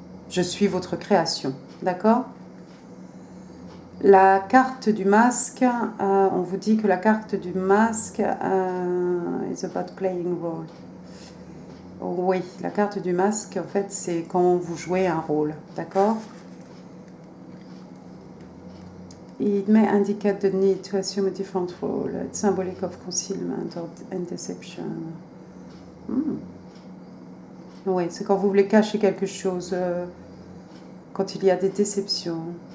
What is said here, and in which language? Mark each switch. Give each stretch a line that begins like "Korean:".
French: Je suis votre création, d'accord ? La carte du masque, on vous dit que la carte du masque
English: is about playing role.
French: Oui, la carte du masque, en fait, c'est quand vous jouez un rôle, d'accord ?
English: It may indicate the need to assume a different role. It's symbolic of concealment and deception.
French: Oui, c'est quand vous voulez cacher quelque chose, quand il y a des déceptions.